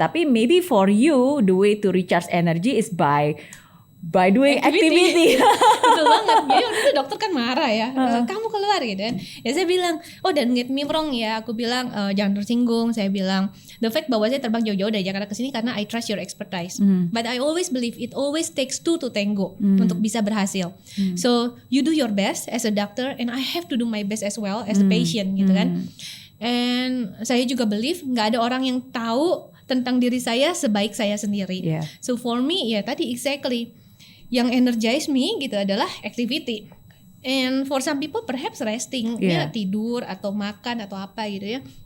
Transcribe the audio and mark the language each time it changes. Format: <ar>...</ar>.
<id>Tapi</id> <en>maybe for you the way to recharge energy is by doing activity.</en> <id>Betul banget. Jadi waktu itu dokter kan marah ya, kamu keluar gitu kan. Ya saya bilang,</id> <en>don't get me wrong</en> <id>ya, aku bilang jangan tersinggung. Saya bilang</id> <en>the fact</en> <id>bahwa saya terbang jauh-jauh dari Jakarta ke sini karena</id> <en>I trust your expertise. But I always believe it always takes two to tango</en> <id>untuk bisa berhasil.</id> <en>So you do your best as a doctor and I have to do my best as well as a patient</en> <id>gitu kan.</id> <en>And</en> <id>saya juga</id> <en>believe</en> <id>nggak ada orang yang tahu tentang diri saya sebaik saya sendiri.</id> <en>So for me</en> <id>ya tadi</id> <en>exactly yang energize me</en> <id>gitu adalah</id> <en>activity. And for some people perhaps resting,</en> <id>ya tidur atau makan atau apa gitu ya.</id>